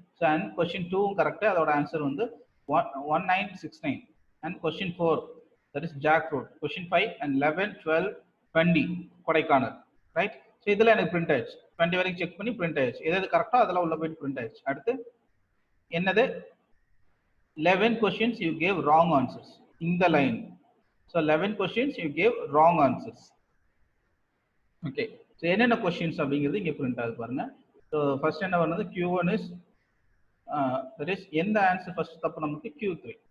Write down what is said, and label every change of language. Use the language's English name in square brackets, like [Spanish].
[Tamil] So and question 2 correct, அதோட answer வந்து 1969. And question 4 that is jack fruit. Question 5 and 11, 12, 20 Kodaikanal, right? So இதில் எனக்கு print ஆயிடுச்சு. 20 வரைக்கும் செக் பண்ணி பிரிண்ட் ஆயிடுச்சு. எது கரெக்டோ அதெல்லாம் உள்ள போயிட்டு பிரிண்ட் ஆயிடுச்சு. அடுத்து என்னது? [English] 11 questions you gave wrong answers in the line. So 11 questions you gave wrong answers. [Tamil] Okay, so என்னென்ன questions அப்படிங்கிறது இங்கே பிரிண்ட் ஆகுது பாருங்க. ஸோ ஃபர்ஸ்ட் என்ன பண்ணது? Q1 is that is எந்த ஆன்சர் ஃபர்ஸ்ட் தப்பு நமக்கு? Q3.